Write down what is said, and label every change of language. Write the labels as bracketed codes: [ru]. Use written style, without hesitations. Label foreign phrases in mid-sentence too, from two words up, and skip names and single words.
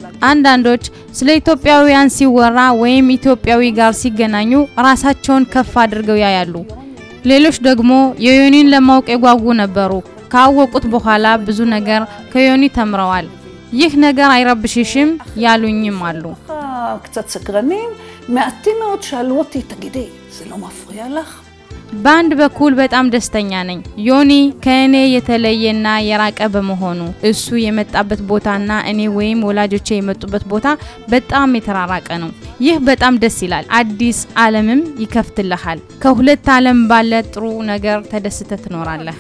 [am] አንዳንዶች ስለ ኢትዮጵያውያን ሲወራ ወይም ኢትዮጵያዊ ጋር ሲገናኙ ራሳቸውን ከፍ አድርገው ያያሉ። ሌሎች ደግሞ የዮኒን ለማወቅ የጓጉ ነበሩ። ካወቁት በኋላ ብዙ ነገር ከዮኒ ተምረዋል። ይህ ነገር አይረብሽሽም ያሉኝም አሉ። [he] קצת סקרנים, מעטים מאוד שאלו אותי, תגידי, זה לא מפריע לך? [am] በአንድ በኩል በጣም ደስተኛ ነኝ። ዮኒ ከኔ የተለየና የራቀ በመሆኑ እሱ የመጣበት ቦታና እኔ ወይም ወላጆቼ የመጡበት ቦታ በጣም የተራራቀ ነው። ይህ በጣም ደስ ይላል። አዲስ ዓለምም ይከፍትልሃል። ከሁለት ዓለም ባለ ጥሩ ነገር ተደስተህ ትኖራለህ።